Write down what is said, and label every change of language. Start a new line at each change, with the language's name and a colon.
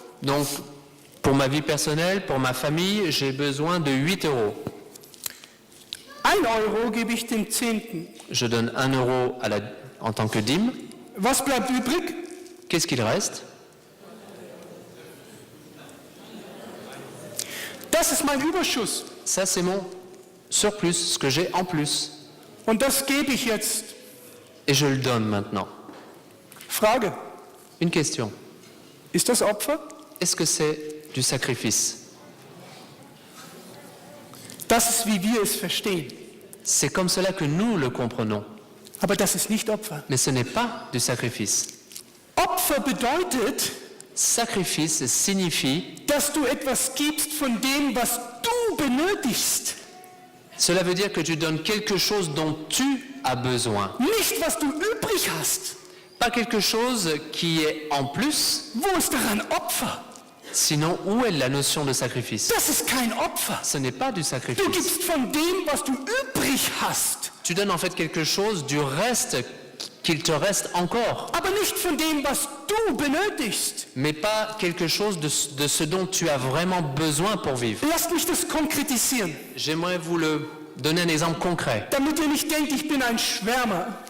French: Donc, pour ma vie personnelle, pour ma famille, j'ai besoin de 8 euros.
German: 1 Euro gebe ich dem Zehnten.
French: Je donne 1 euro en tant que dîme.
German: Was bleibt übrig?
French: Qu'est-ce qu'il reste?
German: Das ist mein Überschuss.
French: Ça, c'est mon surplus, ce que j'ai en plus.
German: Und das gebe ich jetzt.
French: Et je le donne maintenant.
German: Frage,
French: Une question.
German: ist das Opfer?
French: Est-ce que c'est du sacrifice?
German: Das ist, wie wir es verstehen.
French: C'est comme cela que nous le comprenons.
German: Aber das ist nicht Opfer.
French: Mais ce n'est pas du sacrifice.
German: Opfer bedeutet,
French: Sacrifice signifie,
German: dass du etwas gibst von dem, was du benötigst.
French: cela veut dire que tu donnes quelque chose dont tu as besoin.
German: Nicht, was du übrig hast.
French: Pas quelque chose qui est en plus,
German: Wo ist daran Opfer?
French: sinon où est la notion de sacrifice?
German: Das ist kein Opfer.
French: Ce n'est pas du
German: Du
French: sacrifice.
German: gibst von dem, was du übrig hast.
French: Tu donnes en fait quelque chose du reste qu'il te reste encore,
German: Aber nicht von dem, was du benötigst.
French: mais pas quelque chose de ce dont tu as vraiment besoin pour vivre.
German: Lasst mich das konkretisieren,
French: J'aimerais vous le donner un exemple concret,
German: damit ihr nicht denkt, ich bin ein Schwärmer.